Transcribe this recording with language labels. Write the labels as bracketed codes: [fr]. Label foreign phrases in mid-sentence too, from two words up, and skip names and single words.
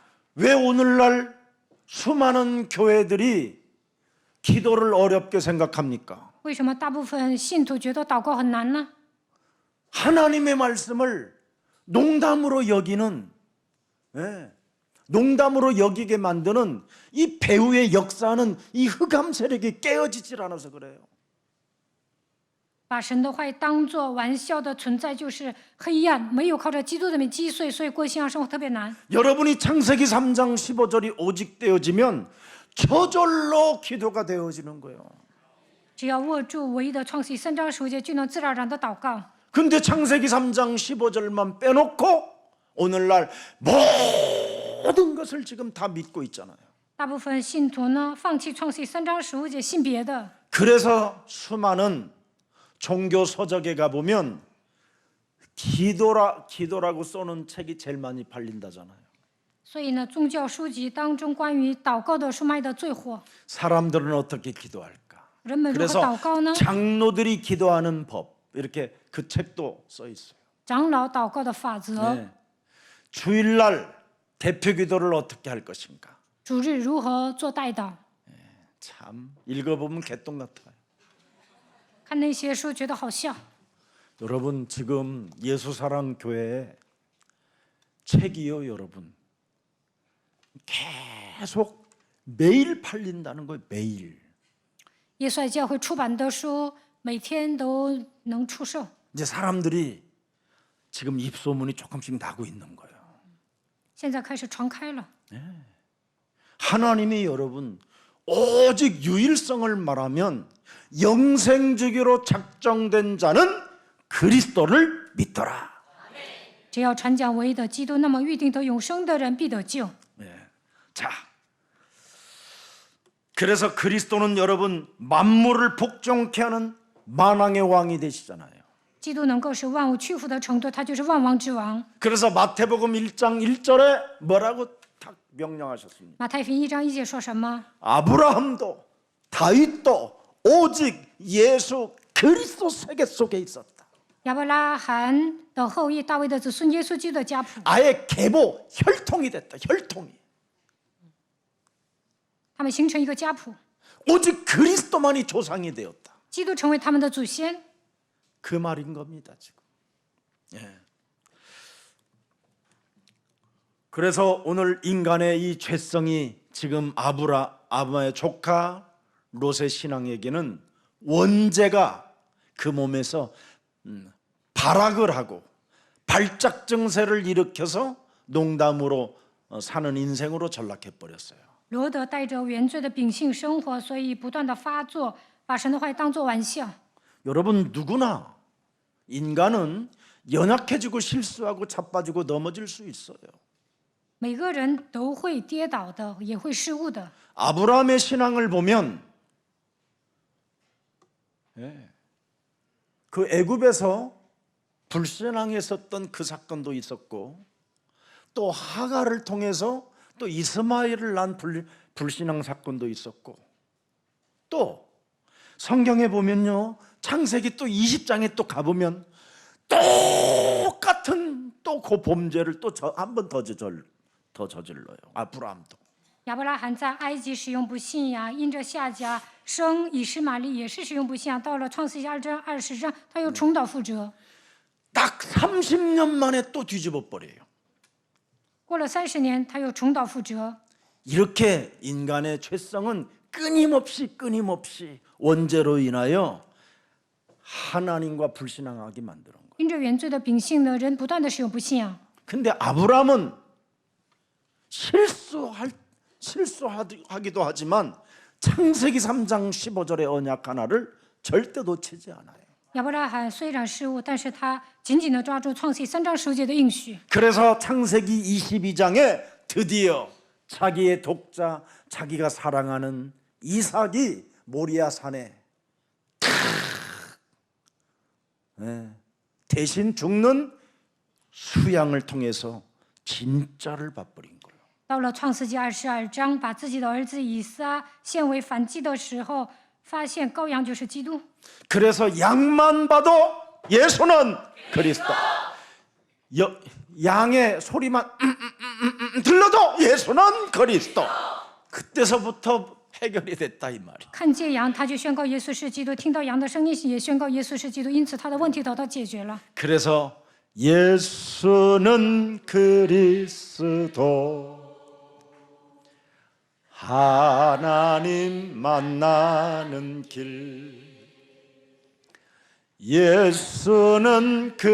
[ko] 왜 오늘날 수많은 교회들이 기도를 어렵게 생각합니까? [zh] 为什么大部分信徒觉得祷告很难呢？ [ko] 하나님의 말씀을 농담으로 여기는 농담으로 여기게 만드는 이 배후의 역사는 이 흑암 세력이 깨어지질 않아서 그래요. [zh] 把神的话语当作玩笑的存在，就是黑暗，没有靠着基督的名击碎，所以过信仰生活特别难。 [ko] 여러분이 창세기 3장 15절이 오직 되어지면 저절로 기도가 되어지는 거예요. [zh] 只要握住唯一的创世纪3章15节，就能自然而然的祷告。 [ko] 근데 창세기 3장 15절만 빼놓고 오늘날 모든 것을 지금 다 믿고 있잖아요. [zh] 大部分信徒呢，放弃创世纪3章15节，信别的。 [ko] 그래서 수많은 종교 서적에 가보면 기도라고 써놓은 책이 제일 많이 팔린다잖아요. [zh] 所以呢，宗教书籍当中关于祷告的书卖的最火。 [ko] 사람들은 어떻게 기도할까? [zh] 人们如何 [ko] 그래서 [zh] 祷告呢？ [ko] 장로들이 기도하는 법 이렇게 그 책도 써 있어요. [zh] 长老祷告的法则， [ko] 네. 주일날 대표 기도를 어떻게 할 것인가? [zh] 主日如何做代祷？ [ko] 참 읽어보면 개똥 같아요. [zh] 看那些书觉得好笑。 [ko] 여러분 지금 예수사랑교회에 책이요 여러분 계속 매일 팔린다는 거예요. 매일. [zh] 耶稣爱教会出版的书每天都能出售。 [ko] 이제 사람들이 지금 입소문이 조금씩 나고 있는 거예요. [zh] 现在开始传开了。 [ko] 하나님이 여러분 오직 유일성을 말하면 영생주기로 작정된 자는 그리스도를 믿더라. [zh] 只要传讲唯一的基督，那么预定得永生的人必得救。 [ko] 자, 그래서 그리스도는 여러분 만물을 복종케 하는 만왕의 왕이 되시잖아요. [zh] 基督能够使万物屈服的程度，他就是万王之王。 [ko] 그래서 마태복음 1장 1절에 뭐라고 탁 명령하셨습니까? [zh] 马太福音1章1节说什么？ [ko] 아브라함도 다윗도 오직 예수 그리스도 세계 속에 있었다. [zh] 亚伯拉罕的后裔，大卫的子孙，耶稣基督的家谱， [ko] 아예 계보 혈통이 됐다. 혈통이. [zh] 他们形成一个家谱， [ko] 오직 그리스도만이 조상이 되었다. [zh] 基督成为他们的祖先。 [ko] 그 말인 겁니다 지금. 예. 그래서 오늘 인간의 이 죄성이 지금 아브라함의 조카 롯의 신앙에게는 원죄가 그 몸에서 발악을 하고 발작 증세를 일으켜서 농담으로 사는 인생으로 전락해 버렸어요. [zh] 罗德带着原罪的秉性生活，所以不断的发作，把神的话语当作玩笑。 [ko] 여러분 누구나 인간은 연약해지고 실수하고 자빠지고 넘어질 수 있어요. [zh] 每个人都会跌倒的，也会失误的。 [ko] 아브라함의 신앙을 보면 그 애굽에서 불신앙했었던 그 사건도 있었고 또 하가를 통해서 또 이스마엘을 낳은 불신앙 사건도 있었고 또 성경에 보면요 창세기 또 20장에 또 가보면 똑같은 또 그 범죄를 또 한 번 더 저질러요. 아브라함도. [zh] 亚伯拉罕在埃及使用不信仰，因着夏甲生以实玛利也是使用不信仰。到了创世纪2章20章，他又重蹈覆辙。 [ko] 딱 30년 만에 또 뒤집어 버려요. [zh] 过了30年，他又重蹈覆辙。 [ko] 이렇게 인간의 죄성은 끊임없이 원죄로 인하여 하나님과 불신앙하게 만드는 거예요. [zh] 因着原罪的秉性呢，人不断的使用不信仰。 [ko] 근데 아브라함은 실수하기도 하지만 창세기 3장 15절의 언약 하나를 절대 놓치지 않아요. [zh] 亚伯拉罕虽然失误，但是他紧紧地抓住创世记3章15节的应许。 [ko] 그래서 창세기 22장에 드디어 자기의 독자, 자기가 사랑하는 이삭이 모리아 산에 대신 죽는 수양을 통해서 진짜를 봐버린 거예요. [zh] 到了创世纪22章，把自己的儿子以撒献为燔祭的时候，发现羔羊就是基督。 [ko] 그래서 양만 봐도 예수는 그리스도. 양의 소리만 들려도 예수는 그리스도. 그때서부터 해결이 됐다 이 말이에요. [zh] 看见羊，他就宣告耶稣是基督；听到羊的声音，也宣告耶稣是基督。因此，他的问题得到解决了。 [ko] 그래서 예수는 그리스도 하나님 만나는 길 예수는